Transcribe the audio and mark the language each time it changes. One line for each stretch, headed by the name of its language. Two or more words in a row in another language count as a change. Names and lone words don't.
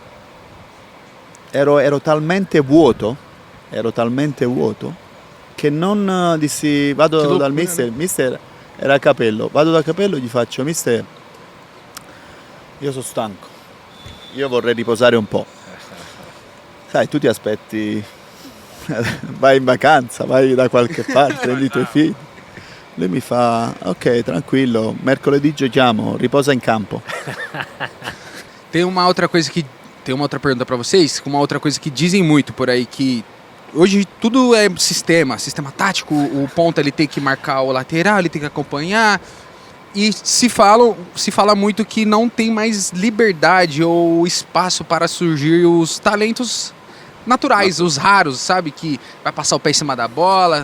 Italian: Ero talmente vuoto che non dissi, vado dal mister era a Capello, vado da Capello e gli faccio, mister, io sono stanco, io vorrei riposare un po'. Sai, tu ti aspetti, vai in vacanza, vai da qualche parte, prendi i tuoi figli. Lui mi fa, ok, tranquillo, mercoledì giochiamo, riposa in campo.
Portuguese: Tem uma outra pergunta pra vocês, uma outra coisa que dizem muito por aí, que hoje tudo é sistema tático, o ponta ele tem que marcar o lateral, ele tem que acompanhar, e se fala muito que não tem mais liberdade ou espaço para surgir os talentos naturais, os raros, sabe, que vai passar o pé em cima da bola.